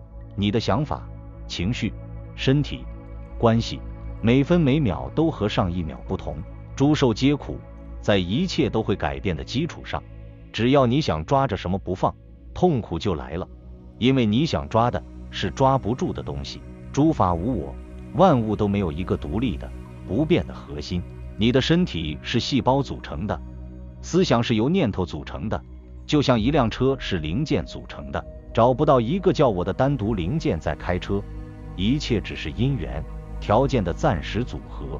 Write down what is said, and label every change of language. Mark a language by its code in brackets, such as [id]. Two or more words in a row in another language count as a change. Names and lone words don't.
[zh] 你的想法、情緒、身體、關係，每分每秒都和上一秒不同。諸受皆苦，在一切都會改變的基礎上，只要你想抓着什麼不放，痛苦就來了。因為你想抓的是抓不住的東西。諸法無我，萬物都沒有一個獨立的、不變的核心。你的身體是細胞組成的，思想是由念頭組成的，就像一輛車是零件組成的，找不到一個叫我的單獨零件在開車，一切只是因缘條件的暫時組合。